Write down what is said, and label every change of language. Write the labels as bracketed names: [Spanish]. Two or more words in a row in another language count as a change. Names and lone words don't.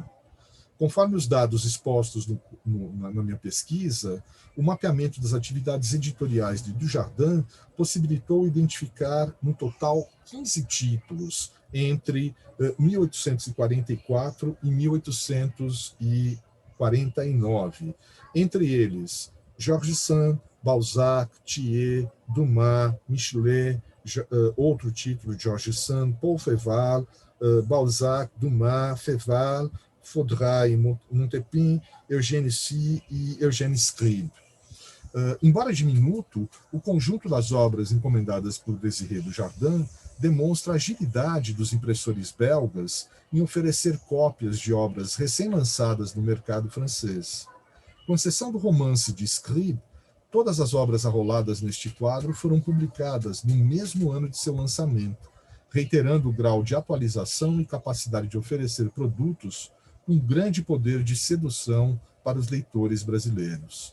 [Portuguese] Conforme os dados expostos na minha pesquisa, o mapeamento das atividades editoriais de Dujardin possibilitou identificar, no total, 15 títulos entre 1844 e 1849. Entre eles, Georges Sand, Balzac, Thiers, Dumas, Michelet, outro título de Georges Sand, Paul Féval, Balzac, Dumas, Féval, Faudra e Montepin, Eugène Sue e Eugène Scribe. Embora diminuto, o conjunto das obras encomendadas por Désiré Dujardin demonstra a agilidade dos impressores belgas em oferecer cópias de obras recém-lançadas no mercado francês. Com exceção do romance de Scribe, todas as obras arroladas neste quadro foram publicadas no mesmo ano de seu lançamento, reiterando o grau de atualização e capacidade de oferecer produtos um grande poder de sedução para os leitores brasileiros.